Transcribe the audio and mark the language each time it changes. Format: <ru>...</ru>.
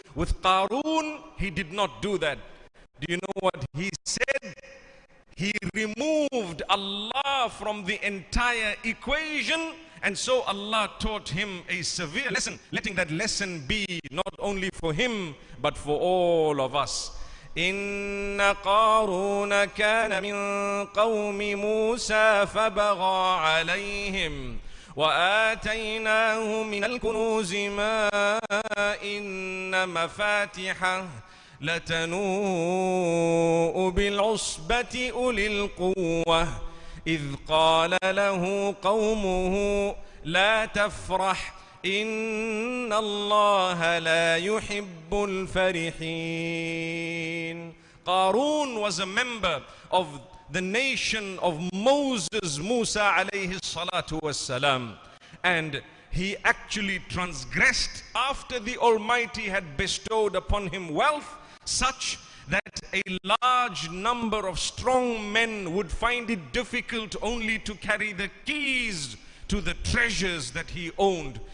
<en>With Qarun, he did not do that. Do you know what he said? He removed Allah from the entire equation, and so Allah taught him a severe lesson, letting that lesson be not only for him but for all of us.</en> <ar>إن قارون كان من قوم موسى فبغى عليهم وآتيناه من الكنوز ما إن مفاتحه لتنوء بالعصبة أولي القوة إذ قال له قومه لا تفرح إن الله لا يحب الفرحين.</ar> <en>Qarun was a member of the nation of Moses, Musa alayhi salatu wassalam, and he actually transgressed after the Almighty had bestowed upon him wealth, such that a large number of strong men would find it difficult only to carry the keys to the treasures that he owned.</en>